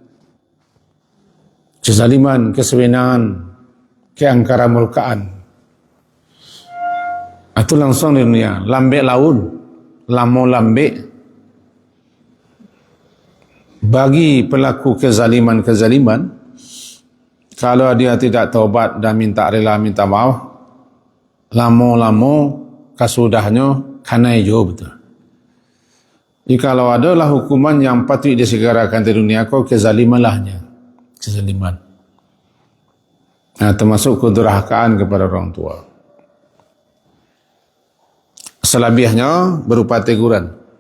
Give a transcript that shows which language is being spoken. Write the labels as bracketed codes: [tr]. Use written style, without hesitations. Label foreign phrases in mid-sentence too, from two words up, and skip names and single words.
[id] Kezaliman, kesewenangan, keangkara murkaan. Itu langsung di dunia. [min] Lambe laun, lamo lambe. [id] Bagi pelaku kezaliman-kezaliman, kalau dia tidak taubat dan minta rela, minta maaf, [min] lamo-lamo kasudahnya kanai jo betul. [id] Jikalau adalah hukuman yang patut disegerakan di dunia, kau kezalimanlahnya, kezaliman. Nah, termasuk kedurhakaan kepada orang tua. Selebihnya berupa teguran.